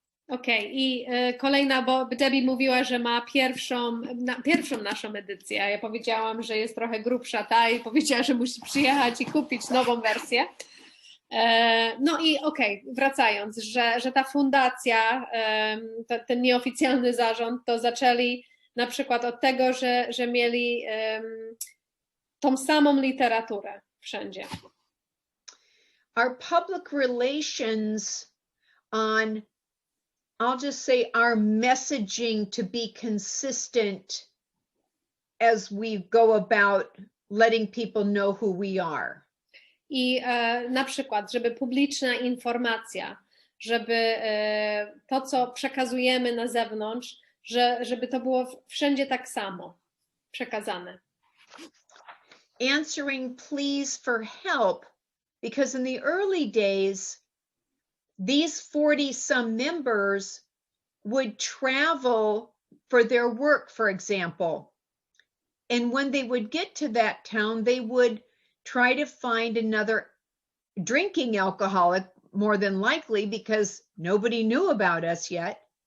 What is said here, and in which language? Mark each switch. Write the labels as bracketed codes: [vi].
[pl] Okej, i kolejna, bo Debbie mówiła, że ma pierwszą naszą edycję, a ja powiedziałam, że jest trochę grubsza ta i powiedziała, że musi przyjechać i kupić nową wersję. No i wracając, że ta fundacja, ten nieoficjalny zarząd, to zaczęli na przykład od tego, że mieli tą samą literaturę wszędzie. [en] Our public relations on, I'll just say, our messaging to be consistent as we go about letting people know who we are. [pl] I na przykład, żeby publiczna informacja, żeby to, co przekazujemy na zewnątrz, żeby to było wszędzie tak samo przekazane. [en] Answering pleas for help, because in the early days, these 40-some members would travel for their work, for example. And when they would get to that town, they would try to find another drinking alcoholic, more than likely, because nobody knew about us yet.